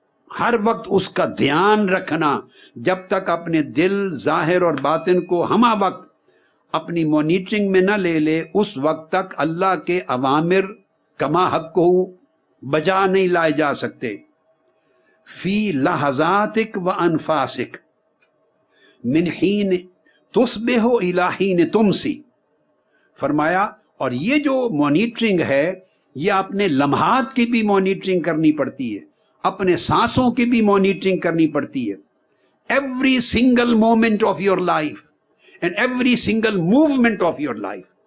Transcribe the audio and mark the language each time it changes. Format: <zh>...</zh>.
<ur>ہر وقت اس کا دھیان رکھنا، جب تک اپنے دل، ظاہر اور باطن کو ہمہ وقت اپنی مونیٹرنگ میں نہ لے لے، اس وقت تک اللہ کے اوامر کما حق کو بجا نہیں لائے جا سکتے.</ur> <ar>فی لحظاتک و انفاسک من حین تصبح الی حین تمسی.</ar> <ur>فرمایا اور یہ جو مانیٹرنگ ہے یہ اپنے لمحات کی بھی مانیٹرنگ کرنی پڑتی ہے، اپنے سانسوں کی بھی مانیٹرنگ کرنی پڑتی ہے.</ur> <en>Every single moment of your life and every single movement of your life.</en>